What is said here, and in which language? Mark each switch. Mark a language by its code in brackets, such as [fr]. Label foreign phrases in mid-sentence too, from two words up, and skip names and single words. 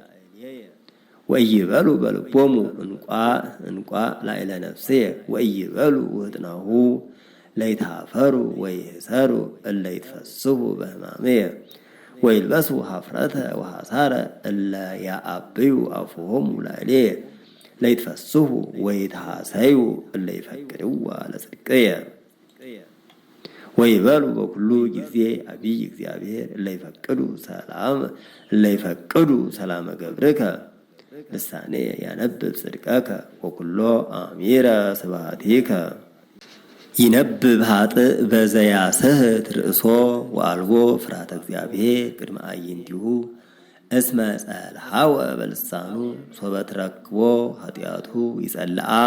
[gez] ወኢይበሉ በልቦሙ እንቋ ላዕለ ነፍስየ ወኢይበሉ ውህጥናሁ ለይታፈሩ ወይህሰሩ እለ ይትፈስሑ በሕማምየ ወይልበሱ ኀፍረተ ወሐሳረ እለ ያአብዩ አፉሆሙ ላዕሌየ ለይትፈስሑ ወይትሐሰዩ እለ ይፈቅድዋ ለጽድቅየ ወይበሉ በኩሉ ጊዜ አብይ እግዚአብሔር እለ ይፈቅዱ ሰላመ ገብርከ ልሳኔ ያነብብ ጽድቀከ ወኩሎ አሚረ ስብሐቲከ ይነብብ ኃጥእ በዘያስሕት ርእሶ ወአልቦ ፍርሃተ እግዚአብሔር ቅድመ አዕይንቲሁ እስመ ጸልሐወ በልሳኑ ሶበ ትረክቦ ኃጢአቱ ይጸልዓ